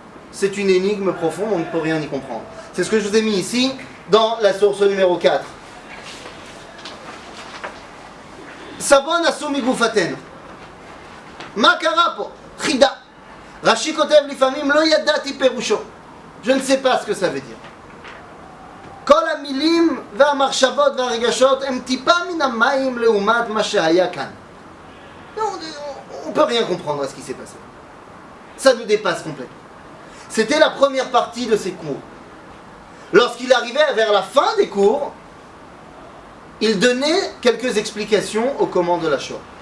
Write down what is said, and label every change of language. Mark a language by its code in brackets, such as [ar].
[fr] C'est une énigme profonde, on ne peut rien y comprendre. C'est ce que je vous ai mis ici, dans la source numéro 4. Sabon asumi gufaten. Ma karapo, chida. [he] Rashi kotev lifamim lo yadati perusho. [fr] Je ne sais pas ce que ça veut dire. [he] כל המילים והמחשבות והרגשות הם טיפה מן המים לעומת מה שהיה כאן. [fr] On ne peut rien comprendre à ce qui s'est passé. Ça nous dépasse complètement. C'était la première partie de ses cours. Lorsqu'il arrivait vers la fin des cours, il donnait quelques explications au comment de la Shoah.